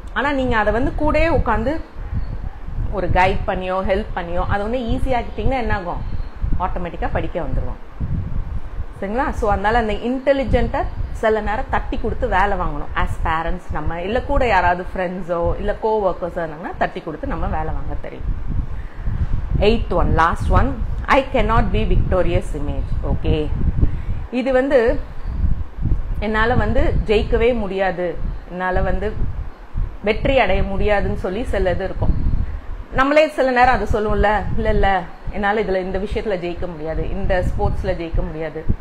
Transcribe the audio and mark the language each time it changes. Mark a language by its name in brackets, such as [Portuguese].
[Tamil] ஆனா நீங்க அதை வந்து கூட உட்காந்து ஒரு கைட் பண்ணியோ ஹெல்ப் பண்ணியோ அதை வந்து ஈஸியாக்கிட்டீங்கன்னா என்ன ஆகும், ஆட்டோமேட்டிக்கா படிக்க வந்துருவோம். சரிங்களா? ஸோ அதனால அந்த இன்டெலிஜென்ட்டை சில நேரம் தட்டி கொடுத்து வேலை வாங்கணும். ஆஸ் பேரண்ட்ஸ் நம்ம இல்ல கூட யாராவது ஃப்ரெண்ட்ஸோ இல்ல கோ ஒர்க்கர்ஸோ இருந்தாங்கன்னா தட்டி கொடுத்து நம்ம வேலை வாங்க தெரியும். [English] 8th one, last one, I cannot be victorious image. [Tamil] Okay, இது வந்து என்னால வந்து ஜெயிக்கவே முடியாது, என்னால வந்து வெற்றி அடைய முடியாதுன்னு சொல்லி சில இது இருக்கும். நம்மளே சில நேரம் அதை சொல்லுவோம்ல, இல்ல இல்ல என்னால இதுல இந்த விஷயத்துல ஜெயிக்க முடியாது, இந்த ஸ்போர்ட்ஸ்ல ஜெயிக்க முடியாது.